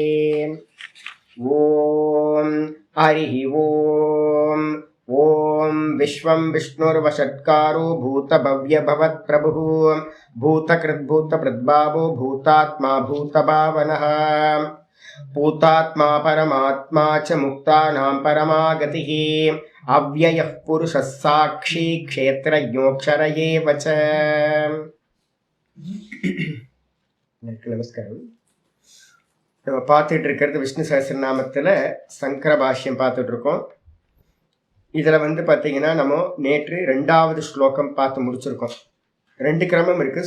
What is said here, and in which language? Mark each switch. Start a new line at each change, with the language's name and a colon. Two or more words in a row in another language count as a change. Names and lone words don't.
Sanskrit: ॐ हरिः ॐ ॐ विश्वं विष्णुर्वषट्कारो भूतभव्यभवत्प्रभुः भूतकृद्भूतभृद्भावो भूतात्मा भूतभावनः भूतात्मा परमात्मा च मुक्तानां परमागतिः अव्ययः पुरुषः साक्षी क्षेत्रज्ञोऽक्षर एव च।
Tamil: நமஸ்காரம். நம்ம பார்த்துட்டு இருக்கிறது விஷ்ணு சஹஸ்ரநாமத்தில் சங்கர பாஷ்யம் பார்த்துட்டு இருக்கோம். இதில் பார்த்தீங்கன்னா நம்ம நேற்று 2வது ஸ்லோகம் பார்த்து முடிச்சிருக்கோம். 2 கிரமம் இருக்குது.